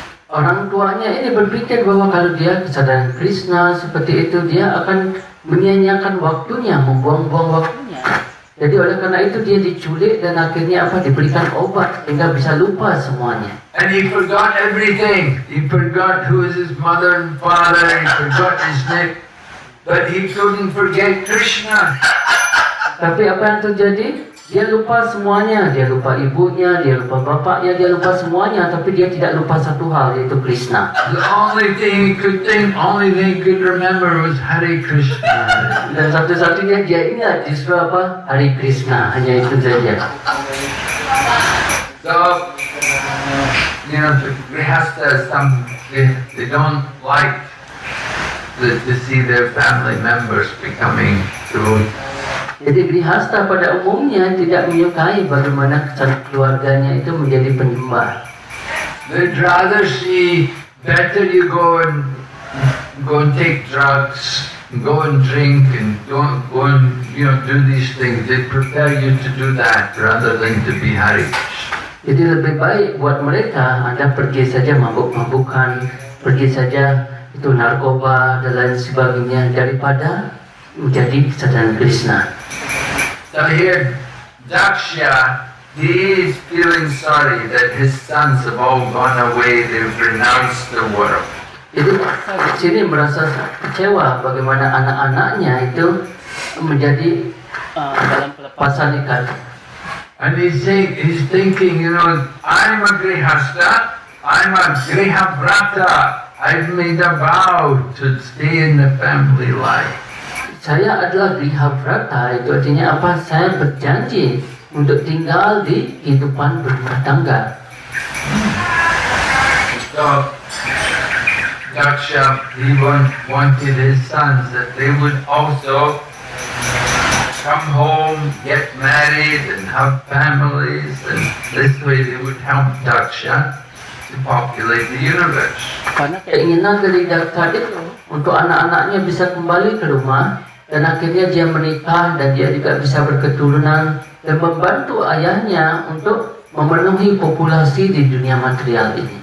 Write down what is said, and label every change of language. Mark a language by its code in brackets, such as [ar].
[id] Orang tuanya ini berpikir bahwa kalau dia kesadaran Krishna seperti itu, dia akan menyia-nyiakan waktunya, membuang-buang waktunya. Jadi oleh karena itu dia diculik dan akhirnya diberikan obat sehingga bisa lupa semuanya. [en] And he forgot everything. He forgot who is his mother and father, he forgot his name. But he couldn't forget Krishna. [id] Tapi apa yang terjadi? Dia lupa semuanya. Dia lupa ibunya, dia lupa bapaknya, dia lupa semuanya. Tapi dia tidak lupa satu hal, yaitu Krishna. [en] The only thing he could think, only thing he could remember was Hare Krishna. [id] Dan satu-satunya dia ingat justru apa? Hare Krishna. Hanya itu saja. [en] So, you know, the grihastas, they don't like to see their family members becoming devotees. [id] Jadi grihasta pada umumnya tidak menyukai bagaimana keluarganya itu menjadi penyembah. [en] They'd rather see better you go and take drugs go and drink and go and do these things. They prepare you to do that rather than to be Hare Krishna. [id] Jadi lebih baik buat mereka Anda pergi saja mabuk-mabukan, pergi saja itu narkoba dan lain sebagainya daripada menjadi kesadaran Krishna. [en] So here, Daksha, he is feeling sorry that his sons have all gone away. They've renounced the world. [id] Jadi di sini merasa kecewa bagaimana anak-anaknya itu menjadi dalam pelepasan ikat. [en] And he's thinking, I'm a Grihastha, I'm a Grihavrata. I've made a vow to stay in the family life. [id] Saya adalah Grihavrata, itu artinya apa? Saya berjanji untuk tinggal di kehidupan berumah tangga. [en] So, Daksha, he wanted his sons that they would also come home, get married, and have families, and this way they would help Daksha to populate the universe. [id] Karena keinginan dari Daksha itu untuk anak-anaknya bisa kembali ke rumah, dan akhirnya dia menikah dan dia juga bisa berketurunan dan membantu ayahnya untuk memenuhi populasi di dunia material ini.